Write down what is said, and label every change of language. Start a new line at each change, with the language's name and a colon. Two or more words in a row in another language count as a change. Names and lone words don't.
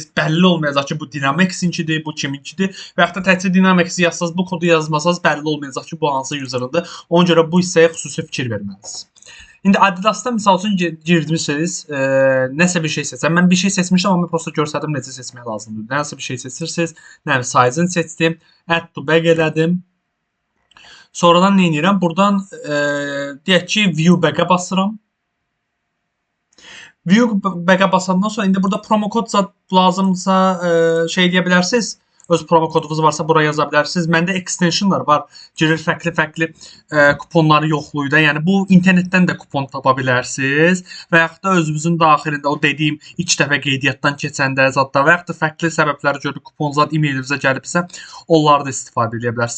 Azerbaijani: Bəlli olmayacaq ki, bu Dynamics-inkidir, bu kiminkidir və yaxud da təkcə Dynamics yazsaz, bu kodu yazmasanız bəlli olmayacaq ki, bu hansı user'ındır. Ona görə bu hissəyə xüsusi fikir verməlisiniz. İndi Adidas'da misal üçün girdiniz, nəsə bir şey seçsəm. Mən bir şey seçmişəm, amma prosta göstərdim necə seçmək lazımdır. Nəsə bir şey seçirsiniz, nə size-ını seçdim,
English: add to bag elədim.
Azerbaijani: Sonradan nə edirəm? Buradan deyək ki,
English: view bag-a basıram. View bag-
Azerbaijani: a basandan sonra indi burada promo kod lazımsa şey deyə bilərsiniz. Öz promo kodunuz varsa bura yaza bilərsiniz. Məndə extensionlar var. Girir fərqli kuponları yoxlayır da. Yəni bu internetdən də kupon tapa bilərsiniz və yaxud da özünüzün daxilində o dediyim ilk dəfə qeydiyyatdan keçəndə zadda və yaxud da fərqli səbəblərə görə kupon zad e-mailinizə gəlibsə, onları da istifadə edə bilərsiniz.